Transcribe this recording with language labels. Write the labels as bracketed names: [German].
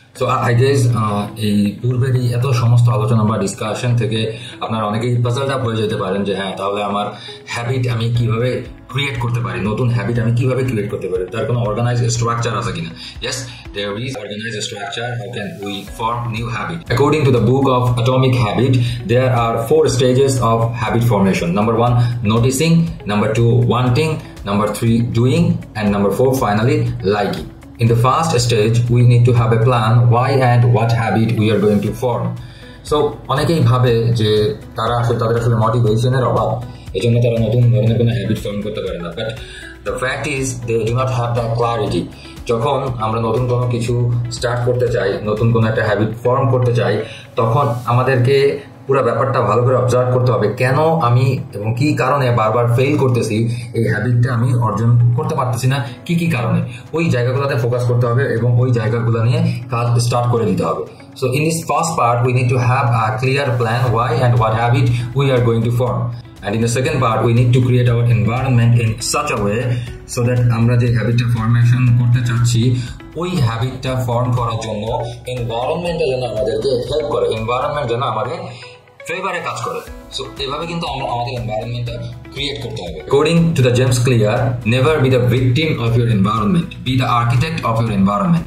[English] so I guess [Bangla] এই পূর্বের এই এত সমস্ত আলোচনা বা ডিসকাশন থেকে আপনারা অনেকেই পাজলড আপ হয়ে যেতে পারেন যে হ্যাঁ, তাহলে আমার হ্যাবিট আমি কিভাবে ক্রিয়েট করতে পারি, নতুন হ্যাবিট আমি কিভাবে ক্রিয়েট করতে পারি, তার কোনো অর্গানাইজ স্ট্রাকচার আছে কিনা। [English] Yes, there is organised structure. How can we form new habit? According to the book of Atomic Habit, there are 4 stages of habit formation. Number 1, noticing. Number 2, wanting. Number 3, doing. And number 4, finally, liking. In the first stage, we need to have a plan why and what habit we are going to form. So [Bangla] অনেকেই ভাবে যে তাদের আসলে মোটিভেশনের অভাব, এই জন্য তারা নতুন ধরনের কোনো হ্যাবিট ফর্ম করতে পারে না। [English] But the fact is they do not have the clarity. [Bangla] যখন আমরা নতুন কোনো কিছু স্টার্ট করতে চাই, নতুন কোনো একটা হ্যাবিট ফর্ম করতে চাই, তখন আমাদেরকে পুরো ব্যাপারটা ভালো করে অবজার্ভ করতে হবে, কেন আমি এবং কি কারণে বারবার ফেল করতেছি, এই হ্যাবিটটা আমি অর্জন করতে পারতেছি না, কি কারণে, ওই জায়গাগুলোতে ফোকাস করতে হবে এবং ওই জায়গাগুলো নিয়ে কাজ স্টার্ট করে দিতে হবে। [English] So in this first part, we need to have a clear plan why and what habit we are going to form. And in the second part, we need to create our environment in such a way so that [Bangla] আমরা যে হ্যাবিটটা formation করতে চাচ্ছি ওই হ্যাবিটটা form করার জন্য এনভায়রনমেন্টটা যেন আমাদেরকে help করে, এনভায়রনমেন্ট যেন আমাদের ফেভারে কাজ করে। সো এভাবে কিন্তু আমরা আমাদের এনভায়রনমেন্টটা ক্রিয়েট করতে হবে। [English] According to the James Clear, never be the victim of your environment, be the architect of your environment.